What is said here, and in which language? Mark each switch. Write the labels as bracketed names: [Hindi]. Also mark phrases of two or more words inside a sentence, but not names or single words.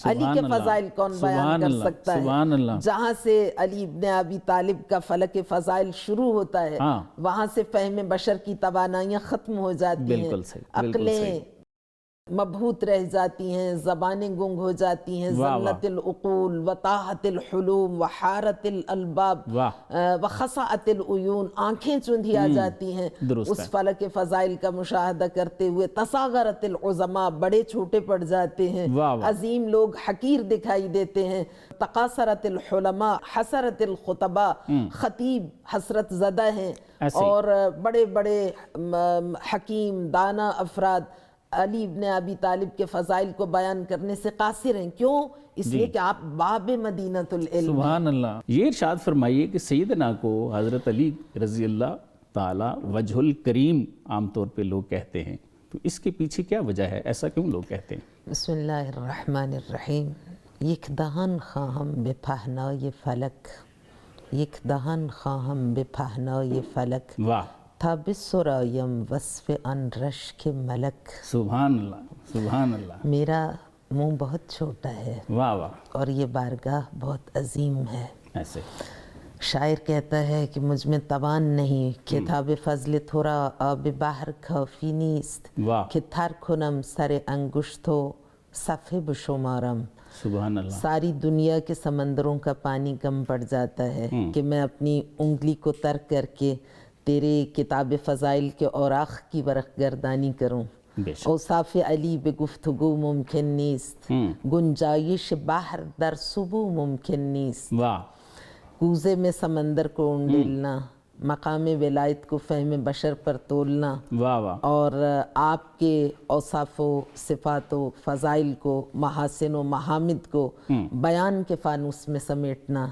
[Urdu] علی کے فضائل کون بیان کر سکتا ہے؟ جہاں سے علی ابن ابی طالب کا فلک فضائل شروع ہوتا ہے وہاں سے فہم بشر کی توانائیاں ختم ہو جاتی ہیں، عقلیں مبہوت رہ جاتی ہیں، زبانیں گنگ ہو جاتی ہیں، [Arabic] ذلت العقول وطاحت الحلوم وحارت الالباب وخسعت [Urdu] العیون، آنکھیں چندھی آ جاتی ہیں اس فلک فضائل کا مشاہدہ کرتے ہوئے، [Arabic] تصاغرت العظماء، [Urdu] بڑے چھوٹے پڑ جاتے ہیں، عظیم لوگ حقیر دکھائی دیتے ہیں، [Arabic] تقاصرت الحلماء حسرت الخطباء، [Urdu] خطیب حسرت زدہ ہیں، اور بڑے بڑے حکیم دانا افراد علی ابن ابی طالب کے فضائل کو بیان کرنے سے قاصر ہیں۔ کیوں؟ اس لیے کہ آپ [Arabic] باب مدینۃ العلم۔ سبحان اللہ۔ [Urdu] یہ ارشاد فرمائیے کہ سیدنا کو حضرت علی رضی اللہ تعالی وجہ الکریم عام طور پہ لوگ کہتے ہیں، تو اس کے پیچھے کیا وجہ ہے؟ ایسا کیوں لوگ کہتے ہیں؟ [Arabic] بسم اللہ الرحمن الرحیم۔ [Persian] یک دهان خواهم به پهنای فلک، یک دهان خواهم به پهنای فلک، [Urdu] واہ، [Persian] تا بسرایم وصف آن رشک ملک۔ [Arabic] سبحان اللہ، سبحان اللہ۔ [Urdu] میرا منہ بہت چھوٹا ہے واہ واہ، اور یہ بارگاہ بہت عظیم ہے۔ ایسے شاعر کہتا ہے کہ مجھ میں توان نہیں کہ [Persian] تاب فضل تھوڑا آب بحر کافی نیست، [Urdu] واہ، [Persian] کہ تر کنم سر انگشتو صفحے بشمارم۔ [Arabic] سبحان اللہ۔ [Urdu] ساری دنیا کے سمندروں کا پانی کم پڑ جاتا ہے کہ میں اپنی انگلی کو ترک کر کے تیرے کتاب فضائل کے اوراق کی ورق گردانی کروں۔ [Persian] اوصاف علی بے گفتگو ممکن نیست، گنجائش بحر در صبو ممکن نیست۔ [Urdu] واہ، کوزے میں سمندر کو انڈیلنا، مقام ولایت کو فہم بشر پر تولنا، واہ واہ، اور آپ کے اوصاف و صفات و فضائل کو، محاسن و محامد کو بیان کے فانوس میں سمیٹنا،